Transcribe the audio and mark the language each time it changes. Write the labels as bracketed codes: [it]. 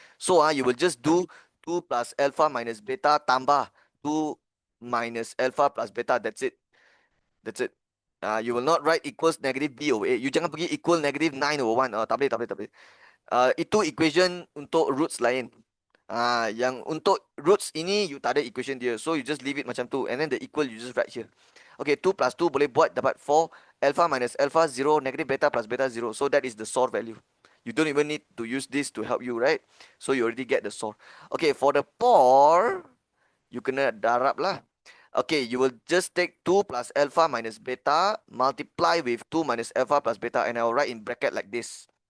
[en] So you will just do 2 plus alpha minus beta tambah 2 minus alpha plus beta. That's it. That's it. You will not write equals negative b over a. You [ms] jangan pergi [en] equal negative 9 over 1. [ms] Tak boleh. Itu equation untuk roots lain. Yang untuk roots ini you tak ada equation dia. [en] So you just leave it [ms] macam tu. [en] And then the equal you just write here. Okay, 2 plus 2 [ms] boleh buat dapat [en] 4. Alpha minus alpha 0. Negative beta plus beta 0. So that is the SOR value. You don't even need to use this to help you, right? So you already get the SOR. Okay, for the POR, you [ms] kena darab lah. [en] Okay, you will just take 2 plus alpha minus beta multiply with 2 minus alpha plus beta, and I will write in bracket like this.